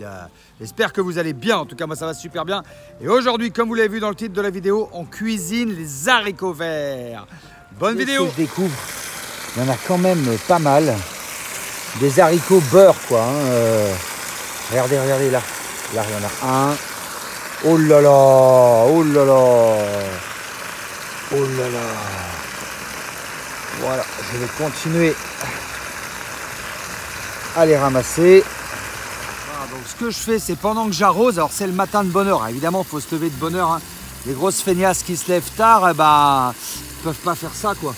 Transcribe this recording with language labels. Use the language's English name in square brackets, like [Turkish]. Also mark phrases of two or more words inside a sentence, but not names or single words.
[French] J'espère que vous allez bien, en tout cas moi ça va super bien. Et aujourd'hui, comme vous l'avez vu dans le titre de la vidéo, on cuisine les haricots verts. Bonne vidéo. Je découvre, il y en a quand même pas mal. Des haricots beurre quoi. Regardez, regardez là. Là il y en a un. Oh là là, oh là là. Oh là là. Voilà, je vais continuer à les ramasser. Voilà, donc ce que je fais, c'est pendant que j'arrose, alors c'est le matin de bonne heure, hein. Évidemment, il faut se lever de bonne heure. Hein. Les grosses feignasses qui se lèvent tard, bah, ils peuvent pas faire ça, quoi.